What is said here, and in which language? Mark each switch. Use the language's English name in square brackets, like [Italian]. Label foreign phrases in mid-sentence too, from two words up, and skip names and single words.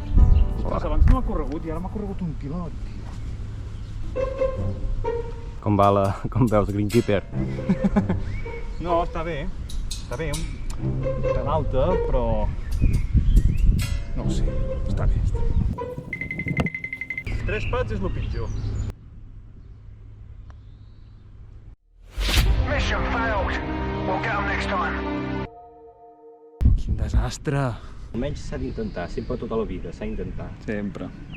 [Catalan] Ostres, abans no m'ha corregut i ara m'ha corregut un pilot, tio. Com veus, Greenkeeper? No, està bé, un pèl alta, però... No ho sé, està bé. 3 pats és el pitjor. [English] Mission failed. We'll get them next time. [Catalan] Quin desastre. Almenys s'ha d'intentar, sempre tota la vida, s'ha d'intentar. Sempre.